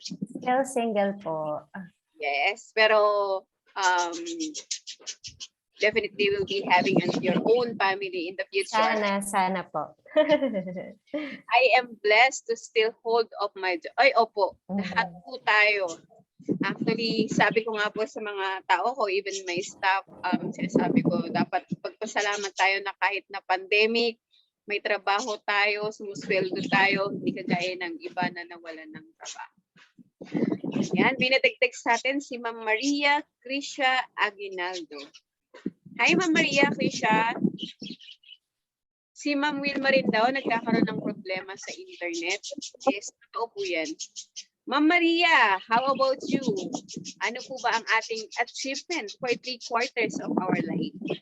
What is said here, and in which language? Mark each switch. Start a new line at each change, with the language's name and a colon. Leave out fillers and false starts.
English: Still single po. Yes,
Filipino: pero
English: definitely will be having your own family in the future.
Filipino: Sana po.
English: I am blessed to still hold up my job.
Filipino: Ay, opo, lahat po tayo. Actually, sabi ko nga po sa mga tao ko,
English: even my staff,
Filipino: sinasabi ko, dapat pagpasalamat tayo na kahit na pandemic, may trabaho tayo, sumusweldo tayo, hindi kagaya ng iba na nawalan ng trabaho. Yan, binadagdag sa atin si Ma'am Maria Krisha Aguinaldo. Hi, Ma'am Maria Krisha. Si Ma'am Wilma rin daw nagkakaroon ng problema sa internet. Yes, totoo po yan.
English: Ma'am Maria, how about you?
Filipino: Ano po ba ang ating achievement
English: for 3/4 of our life?